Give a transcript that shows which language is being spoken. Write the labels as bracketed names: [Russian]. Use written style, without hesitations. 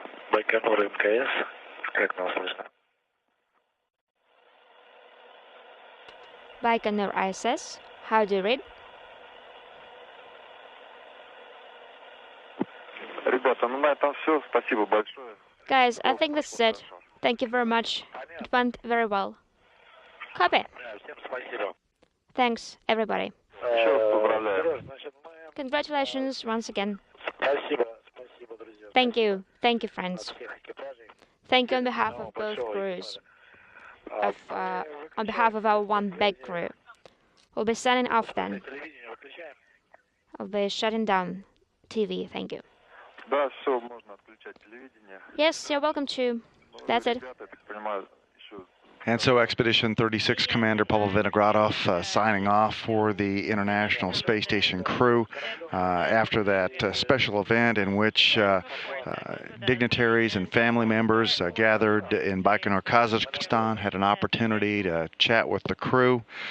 [Russian] Байконур МКС, как нас слышно? [English] Baikonur ISS, how do you read? [Russian] Ребята, ну на этом все. Спасибо большое. [English] Guys, I think that's it. Thank you very much. It went very well. Copy. [Russian] Всем спасибо. [English] Thanks, everybody. [Russian] Еще раз поздравляю. [English] Congratulations once again. [Russian] Спасибо, спасибо, друзья. [English] Thank you. Thank you, friends. [Russian] Всех экипажей. [English] Thank you on behalf of both crews. On behalf of our one big crew. We'll be signing off then. [Russian] Телевидение выключаем. [English] I'll be shutting down TV. Thank you. [Russian] Да, все, можно отключать телевидение. [English] Yes, you're welcome to. That's it. [Russian] Ребята, я так понимаю, еще [English] And so Expedition 36 Commander Pavel Vinogradov signing off for the International Space Station crew after that special event in which dignitaries and family members gathered in Baikonur, Kazakhstan, had an opportunity to chat with the crew.